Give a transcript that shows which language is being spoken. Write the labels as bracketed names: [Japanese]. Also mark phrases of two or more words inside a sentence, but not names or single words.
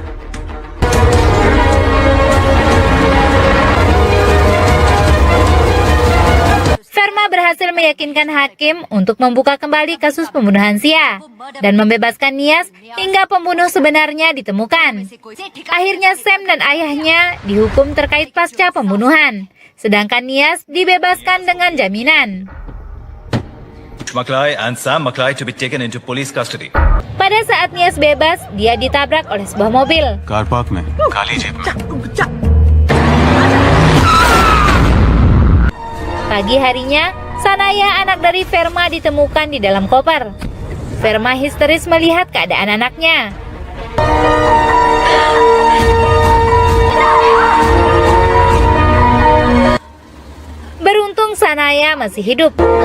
[Indonesian] Verma berhasil meyakinkan hakim untuk membuka kembali kasus pembunuhan Sia dan membebaskan Nias hingga pembunuh sebenarnya ditemukan. Akhirnya Sam dan ayahnya dihukum terkait pasca pembunuhan, sedangkan Nias dibebaskan dengan jaminan. [English] Maklai and Sam Maklai to be taken into police custody. [Indonesian] Pada saat Nias bebas, dia ditabrak oleh sebuah mobil. [Hindi] कार पार्क में काली जीप में [Indonesian] Pagi harinya, Sanaya, anak dari Verma, ditemukan di dalam koper. Verma histeris melihat keadaan anaknya. Beruntung Sanaya masih hidup.